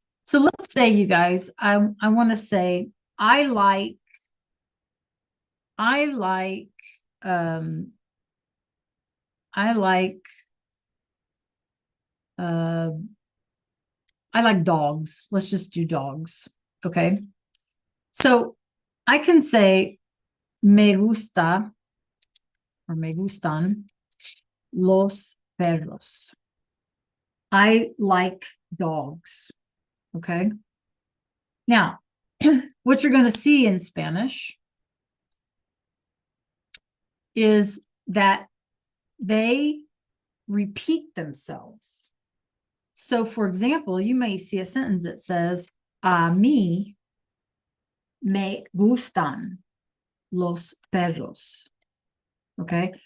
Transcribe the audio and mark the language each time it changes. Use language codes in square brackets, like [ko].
[en] So let's say, you guys, I want to say I like dogs. Let's just do dogs. Okay. So I can say [es] me gusta or me gustan los perros. [en] I like dogs. Okay. Now, what you're going to see in Spanish is that they repeat themselves. So, for example, you may see a sentence that says, [es] a mí me gustan los perros. [en] Okay.